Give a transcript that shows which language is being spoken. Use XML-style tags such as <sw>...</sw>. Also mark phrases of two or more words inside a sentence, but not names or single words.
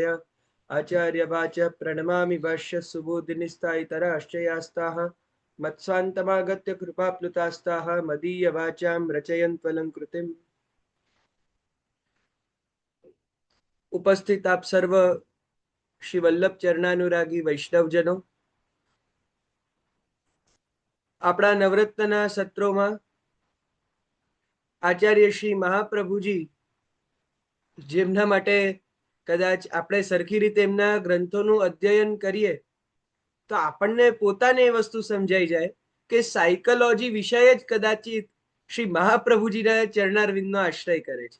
<sa>आचार्य वाच प्रणमामि भाष्य सुबोधिनिस्ताइतराश्चयास्ताः मत्स्वान्तमागत्य कृपाप्लुतास्ताः मदीय वाचां रचयन्त्वलं कृतिम्।</sa> <gu>ઉપસ્થિત આપ સર્વ શ્રી વલ્લભ ચરણાનુરાગી વૈષ્ણવજનો, આપણા નવરત્નના સત્રોમાં આચાર્ય શ્રી મહાપ્રભુજી, જેમના માટે કદાચ આપણે સરખી રીતે એમના ગ્રંથોનું અધ્યયન કરીએ તો આપણને પોતાને એ વસ્તુ સમજાઈ જાય કે સાયકોલોજી વિષય જ કદાચિત શ્રી મહાપ્રભુજીના ચરણારવિંદનો આશ્રય કરે છે.</gu>